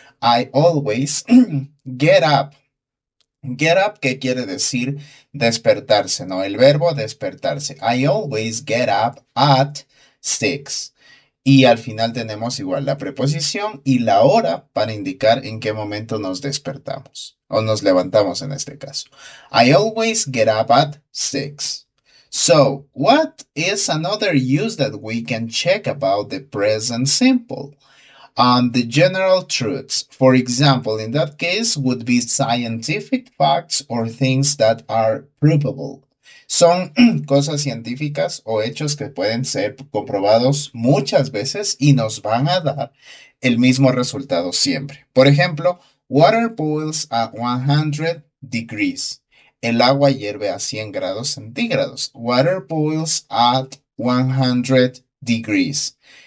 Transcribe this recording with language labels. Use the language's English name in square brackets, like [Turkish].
[English] I always get up. Get up, [Spanish] ¿qué quiere decir despertarse? ¿No? El verbo despertarse. [English] I always get up at 6. [Spanish] Y al final tenemos igual la preposición y la hora para indicar en qué momento nos despertamos o nos levantamos en este caso. [English] I always get up at 6. So, what is another use that we can check about the present simple? The general truths, for example, in that case, would be scientific facts or things that are provable. [Spanish] Son cosas científicas o hechos que pueden ser comprobados muchas veces y nos van a dar el mismo resultado siempre. Por ejemplo, [English] water boils at 100 degrees. [Spanish] El agua hierve a 100 grados centígrados. [English] Water boils at 100 degrees.